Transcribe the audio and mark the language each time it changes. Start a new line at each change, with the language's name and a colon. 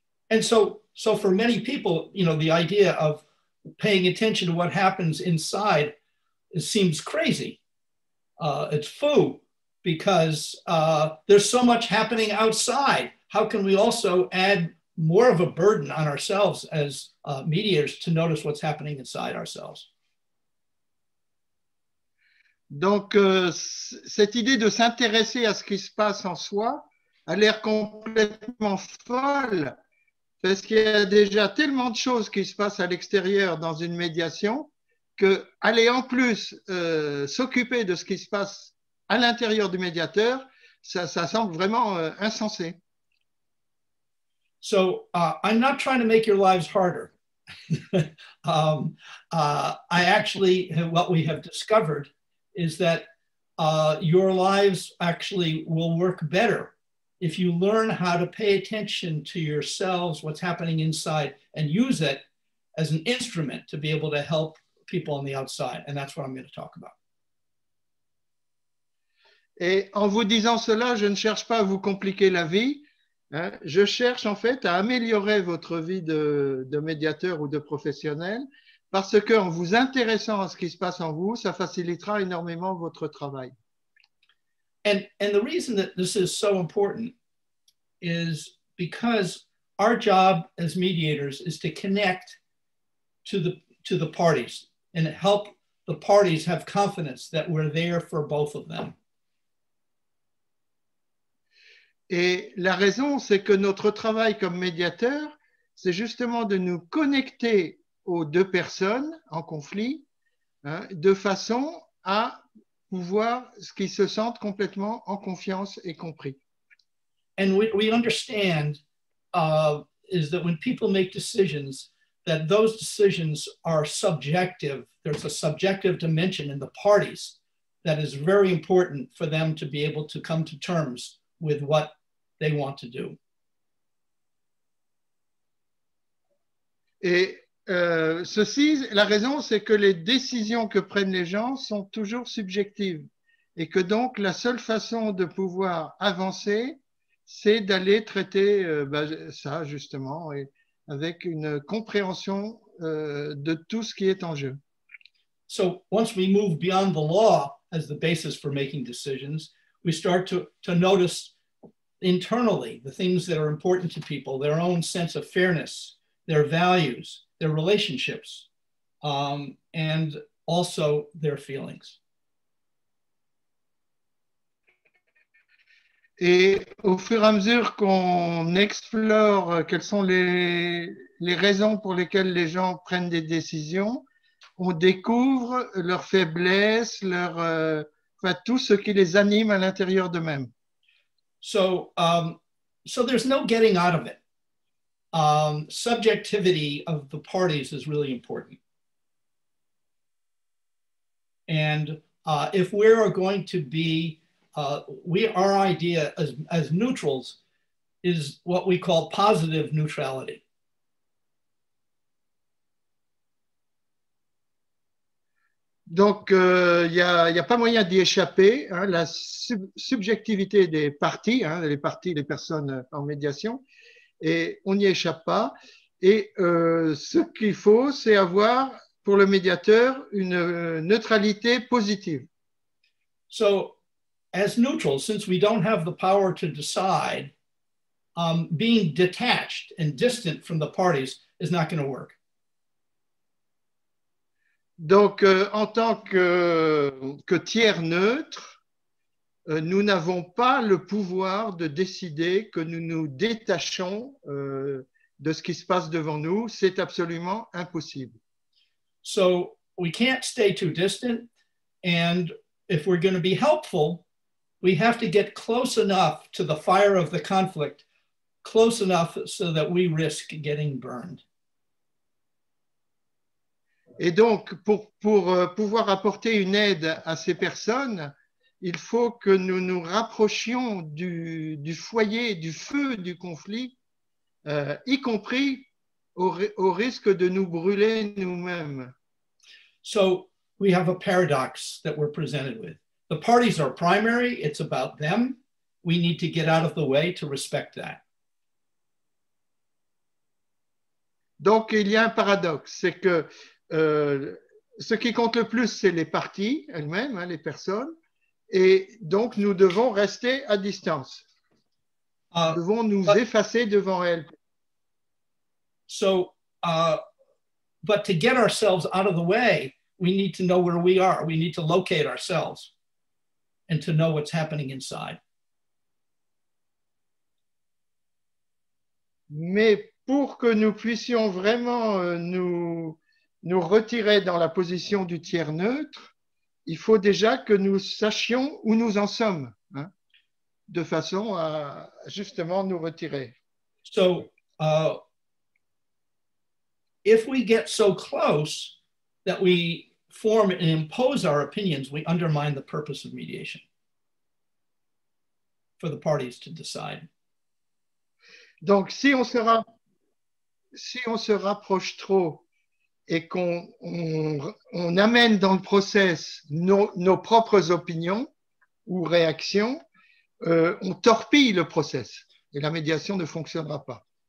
English: And so for many people, you know, the idea of paying attention to what happens inside seems crazy. It's foo, because there's so much happening outside. How can we also add more of a burden on ourselves as mediators to notice what's happening inside ourselves?
French: Donc, cette idée de s'intéresser à ce qui se passe en soi a l'air complètement folle, parce qu'il y a déjà tellement de choses qui se passent à l'extérieur dans une médiation que aller en plus s'occuper de ce qui se passe à l'intérieur du médiateur, ça semble vraiment insensé.
English: So I'm not trying to make your lives harder. I actually, what we have discovered is that your lives actually will work better if you learn how to pay attention to yourselves, what's happening inside, and use it as an instrument to be able to help people on the outside. And that's what I'm going to talk about.
French: Et en vous disant cela, je ne cherche pas à vous compliquer la vie. Hein, je cherche en fait à améliorer votre vie de médiateur ou de professionnel parce qu'en vous intéressant à ce qui se passe en vous, ça facilitera énormément votre travail.
English: And the reason that this is so important is because our job as mediators is to connect to the parties and help the parties have confidence that we're there for both of them.
French: Et la raison, c'est que notre travail comme médiateur, c'est justement de nous connecter aux deux personnes en conflit, hein, de façon à pouvoir qu'ils se sentent complètement en confiance et compris.
English: And we understand is that when people make decisions, that those decisions are subjective. There's a subjective dimension in the parties that is very important for them to be able to come to terms with what they want to do.
French: Et ceci, la raison, c'est que les décisions que prennent les gens sont toujours subjectives et que donc la seule façon de pouvoir avancer, c'est d'aller traiter ça justement et avec une compréhension de tout ce qui est en jeu.
English: So once we move beyond the law as the basis for making decisions, we start to notice internally, the things that are important to people, their own sense of fairness, their values, their relationships, and also their feelings.
French: Et au fur et à mesure qu'on explore quelles sont les raisons pour lesquelles les gens prennent des décisions, on découvre leurs faiblesses, enfin, tout ce qui les anime à l'intérieur d'eux-mêmes.
English: So there's no getting out of it. Subjectivity of the parties is really important. And if we're going to be, our idea as neutrals is what we call positive neutrality.
French: Donc, il n'y a pas moyen d'y échapper. Hein, la subjectivité des parties, hein, les parties, les personnes en médiation, et on n'y échappe pas. Et ce qu'il faut, c'est avoir pour le médiateur une neutralité positive.
English: So, as neutrals, since we don't have the power to decide, being detached and distant from the parties is not going to work.
French: Donc, en tant que tiers neutre, nous n'avons pas le pouvoir de décider que nous nous détachons de ce qui se passe devant nous. C'est absolument impossible.
English: So we can't stay too distant. And if we're going to be helpful, we have to get close enough to the fire of the conflict, close enough so that we risk getting burned.
French: Et donc, pour pouvoir apporter une aide à ces personnes, il faut que nous nous rapprochions du foyer, du feu du conflit, y compris au risque de nous brûler nous-mêmes.
English: So we have a paradox that we're presented with. The parties are primary, it's about them. We need to get out of the way to respect that.
French: Donc, il y a un paradoxe, c'est que ce qui compte le plus, c'est les parties elles-mêmes, hein, les personnes, et donc nous devons rester à distance. Nous devons nous effacer devant elles.
English: So, but to get ourselves out of the way, we need to know where we are. We need to locate ourselves and to know what's happening inside.
French: Mais pour que nous puissions vraiment nous retirer dans la position du tiers neutre, il faut déjà que nous sachions où nous en sommes, hein, de façon à justement nous retirer.
English: So, if we get so close that we form and impose our opinions, we undermine the purpose of mediation for the parties to decide.
French: Donc, si on se rapproche trop et qu'on amène dans le process nos propres opinions ou réactions, on torpille le process et la médiation ne fonctionnera pas.